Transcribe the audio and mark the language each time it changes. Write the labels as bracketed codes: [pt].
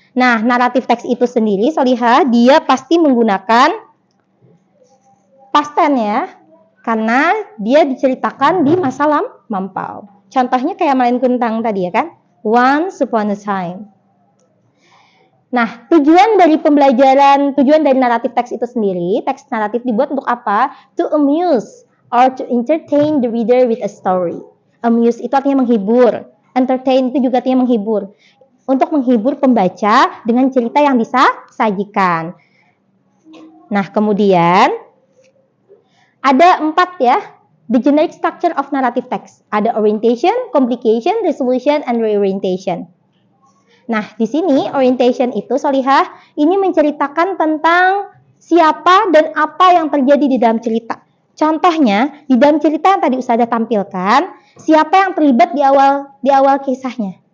[id] Nah, naratif teks itu sendiri, Solihah, dia pasti menggunakan past tense ya, karena dia diceritakan di masa lampau. Contohnya kayak malin kundang tadi ya kan? [en] Once upon a time. [id] Nah, tujuan dari naratif teks itu sendiri, teks naratif dibuat untuk apa? [en] To amuse or to entertain the reader with a story. [id] Amuse itu artinya menghibur. Entertain itu juga artinya menghibur. Untuk menghibur pembaca dengan cerita yang disajikan. Nah, kemudian ada 4 ya. [en] The generic structure of narrative text. Ada orientation, complication, resolution, and reorientation. [id] Nah, di sini orientation itu Solihah ini menceritakan tentang siapa dan apa yang terjadi di dalam cerita. Contohnya, di dalam cerita yang tadi Ustazah tampilkan, siapa yang terlibat di awal kisahnya?